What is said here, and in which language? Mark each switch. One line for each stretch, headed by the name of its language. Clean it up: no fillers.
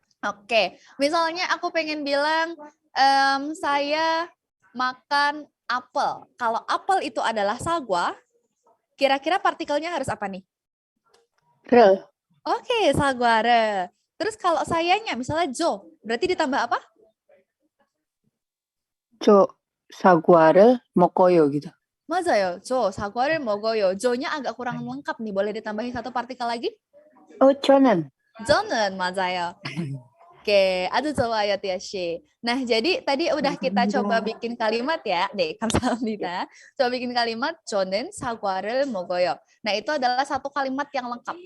Indonesian: Oke, misalnya aku pengen bilang saya makan apel. Kalau apel itu adalah sagwa, kira-kira partikelnya harus apa nih? Rel. Oke, sagware. Terus kalau sayanya, misalnya Jo, berarti ditambah apa?
Korean: 저 사과를 먹어요 gitu. 맞아요. Jo, sagware 먹어요.
Indonesian: Jo-nya agak kurang lengkap nih. Boleh ditambahin 1 partikel lagi?
Korean: Oh, 저는 저는, 맞아요.
Indonesian: Oke, aduh
Korean: 좋아요,
Indonesian: Tiasy. Nah, jadi tadi udah kita coba bikin kalimat ya.
Korean: 네, 감사합니다.
Indonesian: Coba bikin kalimat
Korean: 저는 사과를 먹어요.
Indonesian: Nah, itu adalah 1 kalimat yang lengkap.